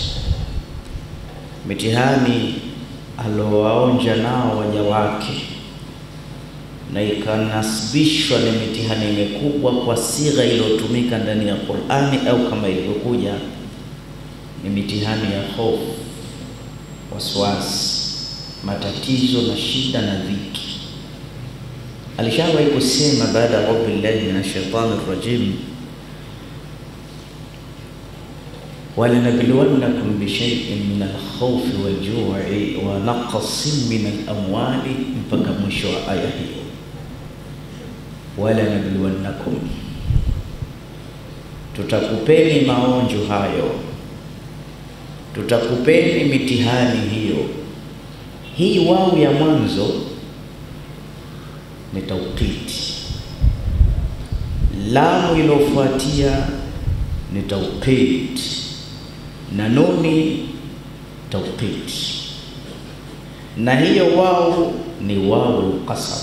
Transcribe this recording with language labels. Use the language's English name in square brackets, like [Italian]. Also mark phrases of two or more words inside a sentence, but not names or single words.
[Swahili] mitihani aliowaonja nao waja wake, na ikanasibishwa ni mitihani mikubwa kwa sigha iliyotumika ndani ya Qur'ani au kama ilivyokuja ni mitihani ya hofu, waswasi, matatizo na shida na dhiki. Alishawahi kusema baada ya [Arabic] بالله من الشيطان الرجيم, وَلَنَبْلُوَنَّكُمْ بِشَيْءٍ مِنَ الْخَوْفِ وَالْجُوعِ وَنَقْصٍ مِنَ الْأَمْوَالِ [Swahili] mpaka mwisho wa aya hiyo. وَلَنَبْلُوَنَّكُمْ, tutakupeni maonjo hayo, tutakupeni mitihani hiyo. Hii wao ya mwanzo ni tawqiti, lamu iliyofuatia ni tawqiti, na nuni tawqit, na hiyo wao ni wao qasam.